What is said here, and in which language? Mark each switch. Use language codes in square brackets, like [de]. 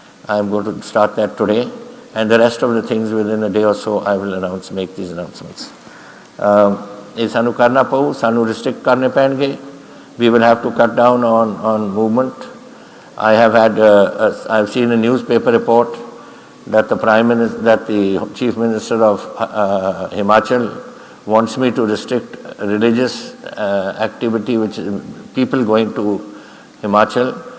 [en] I am going to start that today, and the rest of the things within a day or so I will make these announcements. [pa] ਇਹ ਸਾਨੂੰ ਕਰਨਾ ਪਊ, ਸਾਨੂੰ restrict ਕਰਨੇ ਪੈਣਗੇ. [en] We will have to cut down on movement. I have seen a newspaper report that the Chief Minister of Himachal wants me to restrict religious activity, which is people going to Himachal.